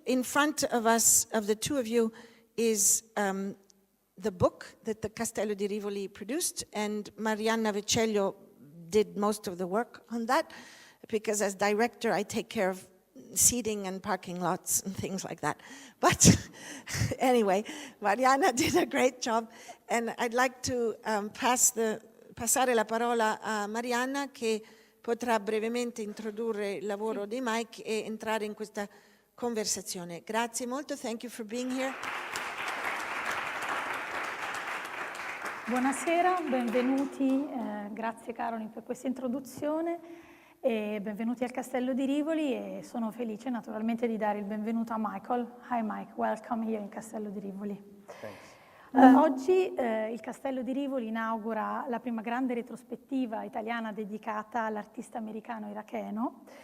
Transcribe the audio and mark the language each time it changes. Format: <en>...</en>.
<en>In front of us, of the two of you, is the book that the Castello di Rivoli produced, and Marianna Vecellio did most of the work on that, because as director I take care of seating and parking lots and things like that. But anyway, Marianna did a great job, and I'd like to</en> <it>passare la parola a Marianna, che potrà brevemente introdurre il lavoro di Mike e entrare in questa conversazione. Grazie molto,</it> <en>thank you for being here.</en> <it>Buonasera, benvenuti, grazie Caroline per questa introduzione e benvenuti al Castello di Rivoli e sono felice naturalmente di dare il benvenuto a Michael.</it> <en>Hi Mike, welcome here in Castello di Rivoli.</en> <it>Oggi il Castello di Rivoli inaugura la prima grande retrospettiva italiana dedicata all'artista americano iracheno.</it>